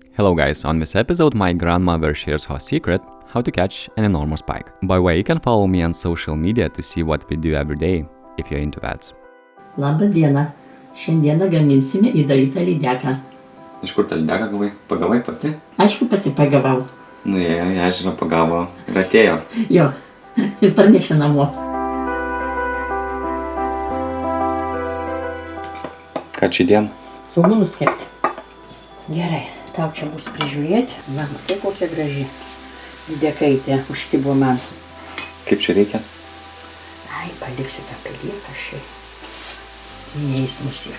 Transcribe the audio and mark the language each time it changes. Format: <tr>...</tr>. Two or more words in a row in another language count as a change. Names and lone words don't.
<en>Hello guys, on this episode my grandmother shares her secret how to catch an enormous pike. By the way, you can follow me on social media to see what we do every day, if you're into that.</en> <lt>Labą dieną. Šiandieną gaminsime įdarytą lydeką. Iš kur tą lydeką gavai? Pagavai pati? Aišku, pati pagavau. Nuėjo į ežerą, pagavo ir atėjo. Jo, ir parnešė namo. Ką čia dien? Svogūnus kepti. Gerai, tau čia bus prižiūrėti. Na, matai kokia graži lydekaitė užkibo man. Kaip čia reikia? Ai, paliksiu tą pelietą šiai. Neis musik.</lt>